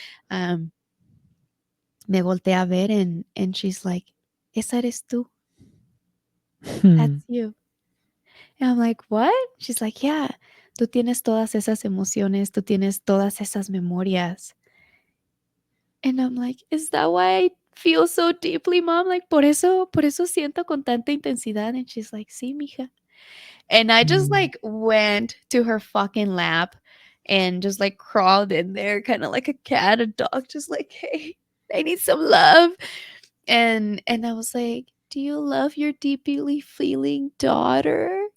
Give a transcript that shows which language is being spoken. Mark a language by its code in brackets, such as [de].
[es] um Me voltea a ver and she's like, esa eres tú, Hmm. [en] that's you. And I'm like, what? She's like, yeah, tú tienes todas esas emociones, tú tienes todas esas memorias. And I'm like, is that why I feel so deeply, mom? [es] Like, por eso siento con tanta intensidad. [en] And she's like, sí, mija. And I just Mm. like went to her fucking lap and just like crawled in there, kind of like a cat, a dog, just like, hey, I need some love. And I was like, do you love your deeply feeling daughter?